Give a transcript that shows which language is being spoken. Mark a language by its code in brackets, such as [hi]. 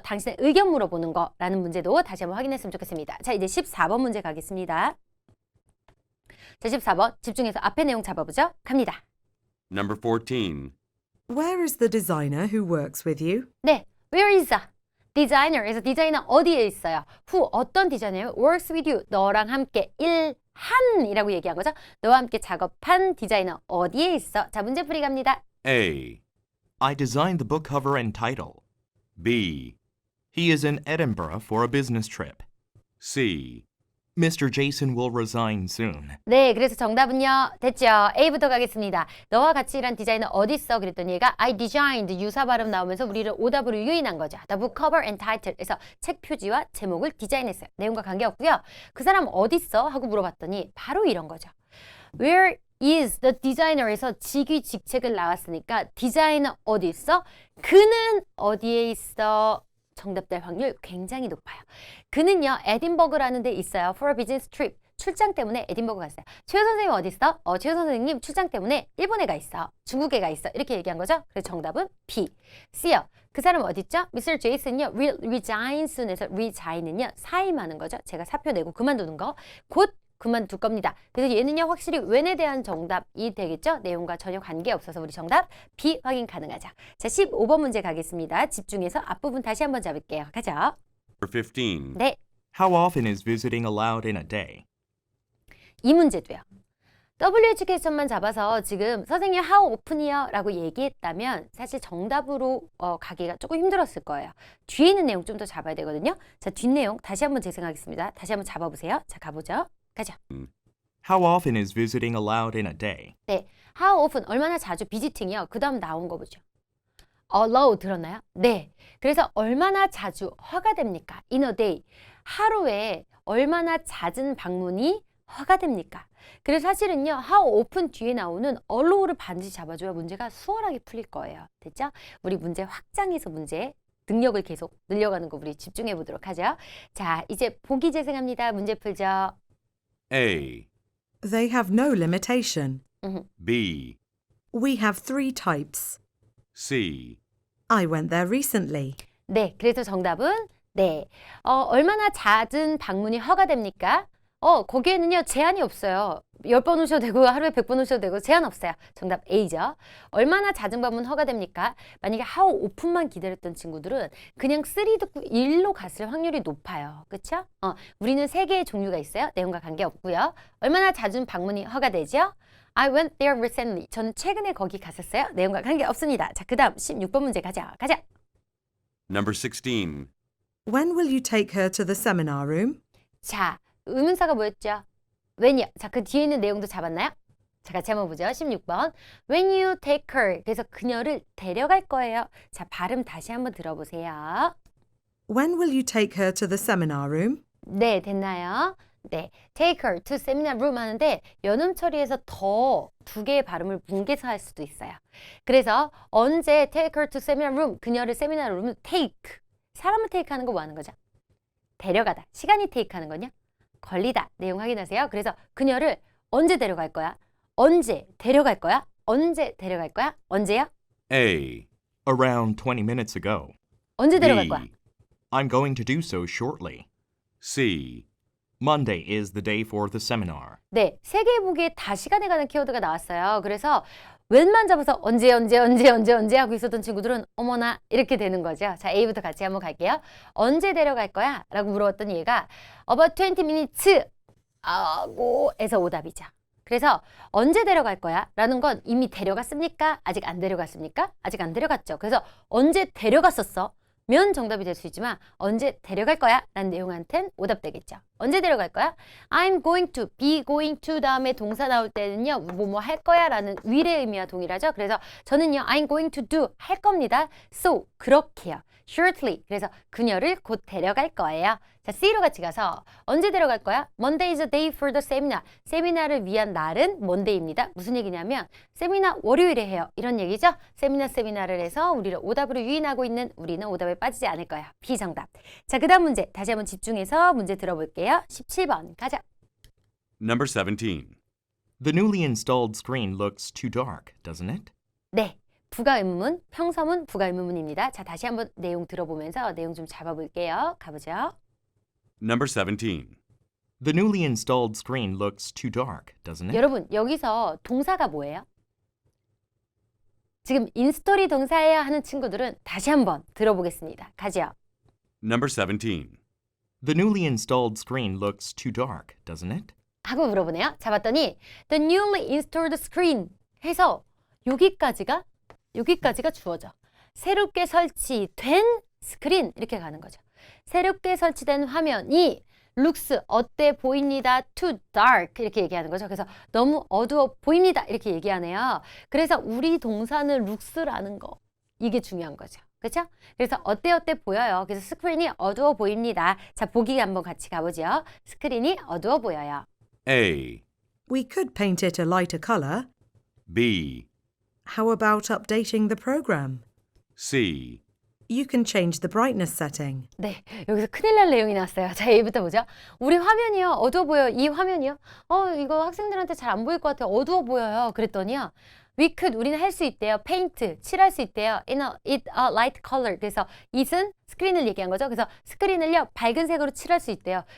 [ko] 당신의 의견 물어보는 거라는 문제도 다시 한번 확인했으면 좋겠습니다. 자, 이제 14번 문제 가겠습니다. 자, 14번 집중해서 앞에 내용 잡아보죠. 갑니다. [en] Number 14. Where is the designer who works with you? 네, where is the designer? [ko] 디자이너 어디에 있어요? who 어떤 디자이너요? [en] works with you [ko] 너랑 함께 일한이라고 얘기한 거죠. 너와 함께 작업한 디자이너 어디에 있어? 자, 문제 풀이 갑니다. [en] A. I designed the book cover and title. B. He is in Edinburgh for a business trip. C. Mr. Jason will resign soon. [ko] 네, 그래서 정답은요. 됐죠? A부터 가겠습니다. 너와 같이 일한 디자이너 어디 있어? 그랬더니 얘가 [en] I designed [ko] 유사 발음 나오면서 우리를 오답으로 유인한 거죠. [en] The book cover and title. [ko] 그래서 책 표지와 제목을 디자인했어요. 내용과 관계없고요. 그 사람 어디 있어? 하고 물어봤더니 바로 이런 거죠. [en] Where is the designer [ko] 에서 직위 직책을 나왔으니까 디자이너 어디 있어? 그는 어디에 있어? 정답 될 확률 굉장히 높아요. 그는요, 에딘버그라는 데 있어요. [en] For a business trip. [ko] 출장 때문에 에딘버그 갔어요. 최효 선생님 어디 있어? 최효 선생님 출장 때문에 일본에 가 있어. 중국에 가 있어. 이렇게 얘기한 거죠. 그래서 정답은 B. C요. 그 사람 어디 있죠? Mr. Jason요. resign soon에서 resign은요. 사임하는 거죠. 제가 사표 내고 그만두는 거. 곧 그만둘 겁니다. 그래서 얘는요, 확실히 when에 대한 정답이 되겠죠? 내용과 전혀 관계없어서 우리 정답 B 확인 가능하죠. 자, 15번 문제 가겠습니다. 집중해서 앞부분 다시 한번 잡을게요. 가죠. [en] Number 15. [ko] 네, [en] How often is visiting allowed in a day? [ko] 이 문제도요. W 에듀케이션만 잡아서 지금 선생님 how often이요? 라고 얘기했다면 사실 정답으로 가기가 조금 힘들었을 거예요. 뒤에 있는 내용 좀 더 잡아야 되거든요. 자, 뒷내용 다시 한번 재생하겠습니다. 다시 한번 잡아보세요. 자, 가보죠. 가죠. [en] How often is visiting allowed in a day? [ko] 네, how often, 얼마나 자주 비지팅이요. 그 다음 나온 거 보죠. allow 들었나요? 네, 그래서 얼마나 자주 허가됩니까? [en] in a day, [ko] 하루에 얼마나 잦은 방문이 허가됩니까? 그래서 사실은요, how often 뒤에 나오는 allow를 반드시 잡아줘야 문제가 수월하게 풀릴 거예요. 됐죠? 우리 문제 확장해서 문제 능력을 계속 늘려가는 거 우리 집중해 보도록 하죠. 자, 이제 보기 재생합니다. 문제 풀죠. [en] A. They have no limitation. B. We have 3 types. C. I went there recently. [ko] 네, 그래서 정답은 네. 얼마나 잦은 방문이 허가됩니까? 거기에는요, 제한이 없어요. 10번 오셔도 되고, 하루에 100번 오셔도 되고, 제한 없어요. 정답 A죠. 얼마나 잦은 방문 허가됩니까? 만약에 how often만 기다렸던 친구들은 그냥 3 듣고 1로 갔을 확률이 높아요. 그쵸? 우리는 3개의 종류가 있어요. 내용과 관계없고요. 얼마나 잦은 방문이 허가되죠? [en] I went there recently. [ko] 저는 최근에 거기 갔었어요. 내용과 관계없습니다. 자, 그 다음 16번 문제 가자. [en] Number 16. When will you take her to the seminar room? [ko] 자, 의문사가 뭐였죠? when이요. 자, 그 뒤에 있는 내용도 잡았나요? 자, 같이 한번 보죠. 16번. [en] When you take her. [ko] 그래서 그녀를 데려갈 거예요. 자, 발음 다시 한번 들어보세요. [en] When will you take her to the seminar room? [ko] 네, 됐나요? 네, [en] take her to seminar room [ko] 하는데 연음 처리해서 더 두 개의 발음을 뭉개서 할 수도 있어요. 그래서 언제 [en] take her to seminar room, [ko] 그녀를 세미나 룸을 take, 사람을 take 하는 거 뭐 하는 거죠? 데려가다. 시간이 take 하는 거냐? 걸리다. 내용 확인하세요. 그래서 그녀를 언제 데려갈 거야? 언제 데려갈 거야? 언제 데려갈 거야? 언제야? [en] A, Around 20 minutes ago. [ko] 언제 데려갈 거야? [en] B, I'm going to do so shortly. C, Monday is the day for the seminar. [ko] 네, 세계보기에 다 시간에 관한 키워드가 나왔어요. 그래서 웬만 잡아서 언제 하고 있었던 친구들은 어머나 이렇게 되는 거죠. 자, A부터 같이 한번 갈게요. 언제 데려갈 거야? 라고 물어봤던 얘가 [en] about 20 minutes [ko] 하고 에서 오답이죠. 그래서 언제 데려갈 거야? 라는 건 이미 데려갔습니까? 아직 안 데려갔습니까? 아직 안 데려갔죠. 그래서 언제 데려갔었어? 면 정답이 될 수 있지만 언제 데려갈 거야? 라는 내용한텐 오답되겠죠. 언제 데려갈 거야? [en] I'm going to, be going to [ko] 다음에 동사 나올 때는요. 뭐뭐 할 거야 라는 위의 의미와 동일하죠. 그래서 저는요. [en] I'm going to do [ko] 할 겁니다. [en] So [ko] 그렇게요. [en] Shortly. [ko] 그래서 그녀를 곧 데려갈 거예요. 자, C로 같이 가서 언제 데려갈 거야? [en] Monday is a day for the seminar. [ko] 세미나를 위한 날은 Monday입니다. 무슨 얘기냐면 세미나 월요일에 해요. 이런 얘기죠. 세미나를 해서 우리를 오답으로 유인하고 있는 우리는 오답에 빠지지 않을 거야. 비정답. 자, 그 다음 문제 다시 한번 집중해서 문제 들어볼게요. 17번 가자. [en] Number 17. The newly installed screen looks too dark, doesn't it? [ko] 네. 부가의문문, 평서문, 부가의문문입니다. 자, 다시 한번 내용 들어보면서 내용 좀 잡아볼게요. 가보죠. [en] Number 17. The newly installed screen looks too dark, doesn't it? [ko] 여러분, 여기서 동사가 뭐예요? 지금 인스톨이 동사예요 하는 친구들은 다시 한번 들어보겠습니다. 가죠. [en] Number 17. The newly installed screen looks too dark, doesn't it? [ko] 하고 물어보네요. 잡았더니 [en] the newly installed screen [ko] 해서 여기까지가 주어져. 새롭게 설치된 스크린 이렇게 가는 거죠. 새롭게 설치된 화면이 looks 어때 보입니다. [en] too dark [ko] 이렇게 얘기하는 거죠. 그래서 너무 어두워 보입니다. 이렇게 얘기하네요. 그래서 우리 동사는 looks라는 거 이게 중요한 거죠. 그렇죠? 그래서 어때 보여요. 그래서 스크린이 어두워 보입니다. 자, 보기 한번 같이 가보죠. 스크린이 어두워 보여요. [en] A, We could paint it a lighter colour. B, How about updating the program? C, You can change the brightness setting. [ko] 네, 여기서 큰일 날 내용이 나왔어요. 자, A부터 보죠. 우리 화면이요. 어두워 보여요. 이 화면이요. 이거 학생들한테 잘 안 보일 것 같아요. 어두워 보여요. 그랬더니요. [en] We could, [ko] 우리는 할 수 있대요. paint, 칠할 수 있대요. [en] it a light color. [ko] 그래서 it은 스크린을 얘기한 거죠. 그래서 스크린을요. 밝은 색으로 칠할 수 있대요.